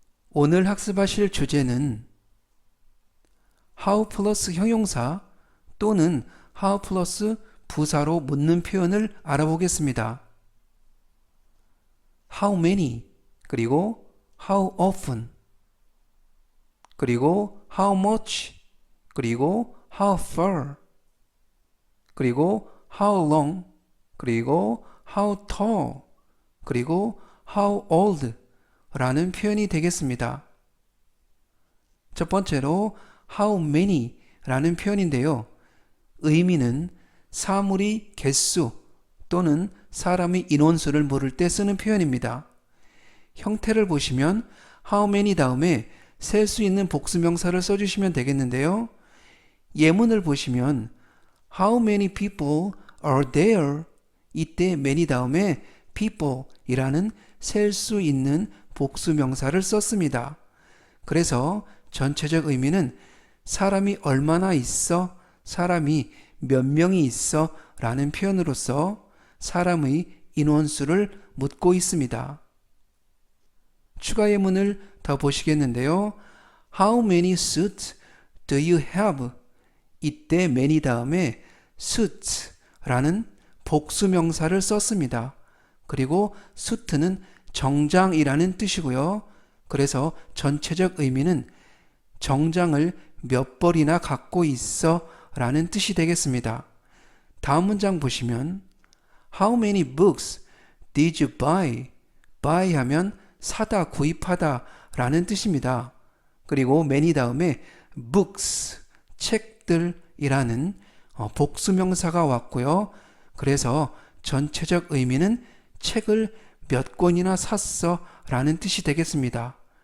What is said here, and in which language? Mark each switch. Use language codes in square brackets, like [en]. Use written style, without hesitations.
[ko] 오늘 학습하실 주제는 how 플러스 형용사 또는 how 플러스 부사로 묻는 표현을 알아보겠습니다. how many, 그리고 how often, 그리고 how much, 그리고 how far, 그리고 how long, 그리고 how tall, 그리고 how old 라는 표현이 되겠습니다. 첫 번째로 how many 라는 표현인데요. 의미는 사물이 개수 또는 사람의 인원수를 물을 때 쓰는 표현입니다. 형태를 보시면 how many 다음에 셀 수 있는 복수명사를 써주시면 되겠는데요. 예문을 보시면 [en] how many people are there? [ko] 이때 many 다음에 people 이라는 셀 수 있는 복수명사를 썼습니다. 그래서 전체적 의미는 사람이 얼마나 있어, 사람이 몇 명이 있어 라는 표현으로서 사람의 인원수를 묻고 있습니다. 추가 예문을 더 보시겠는데요. [en] How many suits do you have? [ko] 이때 many 다음에 suits 라는 복수명사를 썼습니다. 그리고 suit는 정장이라는 뜻이고요. 그래서 전체적 의미는 정장을 몇 벌이나 갖고 있어 라는 뜻이 되겠습니다. 다음 문장 보시면 [en] How many books did you buy? [ko] buy 하면 사다, 구입하다 라는 뜻입니다. 그리고 many 다음에 books, 책들이라는 복수명사가 왔고요. 그래서 전체적 의미는 책을 몇 권이나 샀어 라는 뜻이 되겠습니다.